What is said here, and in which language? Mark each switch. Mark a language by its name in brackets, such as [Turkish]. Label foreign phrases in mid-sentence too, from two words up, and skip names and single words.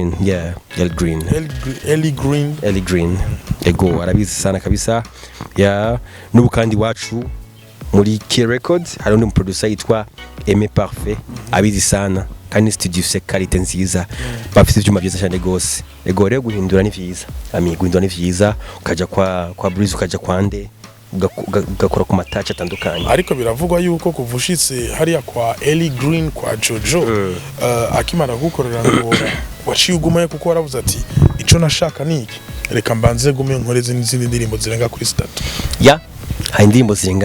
[Rundi] Green ego arabizi sana kabisa n'ubu kandi wacu muri Key Records hari undi producer yitwa Aimé Parfait abizi sana kandi studio se qualité nziza bafite ibyuma byiza cyane gose ego rero guhindura ni vyiza guhindura ni vyiza ukaja kwa Breeze ukaja kwa Nde ugakora ku matouch atandukanye ariko biravugwa yuko kuvushitse hariya kwa Ellie Green kwa Jojo akimara gukorera ngo waciye ugumaye kuko waravuze ati ico nashaka niki reka mbanze gume nkoreze n'izindi ndirimbo zirenga kuri 3 hari indirimbo zirenga